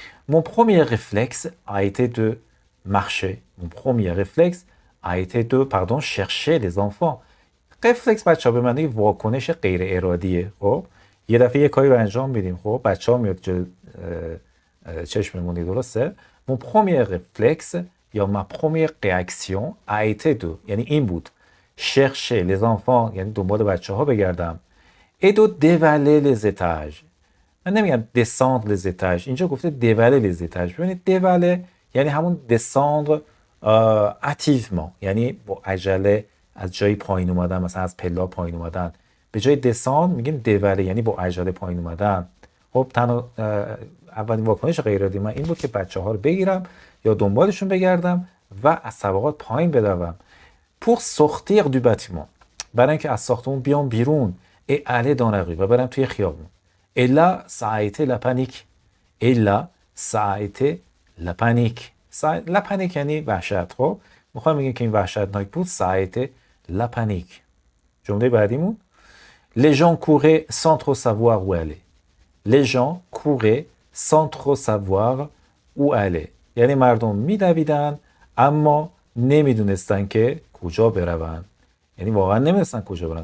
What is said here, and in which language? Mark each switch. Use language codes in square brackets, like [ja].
[fr] mon premier réflexe a été de marcher. mon premier réflexe a été de chercher les enfants. [fa] رفلکس بچه‌ها به معنی واکنش غیر ارادیه. خب یه دفعه یه کاری رو انجام میدیم، خب بچه‌ها میاد جلوی چشممون، درسته؟ [fr] mon premier réflexe [fa] یا [fr] ma première réaction a été de [fa] یعنی این بود [fr] chercher les enfants [fa] یعنی دنبال بچه‌ها بگردم. [fr] et de dévaler les étages. [fa] من نمیگم [fr] descendre les étages، [fa] اینجا گفته [fr] dévaler les étages. [fa] ببینید dévaler یعنی همون [fr] descendre activement [fa] یعنی با عجله از جای پایین اومدن، مثلا از پلا پایین اومدن. به جای descendre میگیم dévaler یعنی با عجله پایین اومدن. خب اولین واکنش غیر ارادی من این بود که بچه‌ها رو بگیرم یا دنبالشون بگردم و از طبقات پایین بدوم. [fr] pour sortir du bâtiment [fa] برای اینکه از ساختمون بیام بیرون. [fr] et aller dans la rue [fa] و برم توی خیابون. [fr] et là ça a été la panique. et là ça a été la panique. [fa] la panique یعنی وحشت. خب میخوام بگم که این وحشتناک بود. [fr] ça a été la panique. [fa] جمله بعدیمون [fr] les gens couraient sans trop savoir où aller. les gens couraient sans trop savoir où aller [fa] یعنی مردم میدویدن اما نمیدونستن که کجا بروند. یعنی واقعا نمیدونستن کجا برن.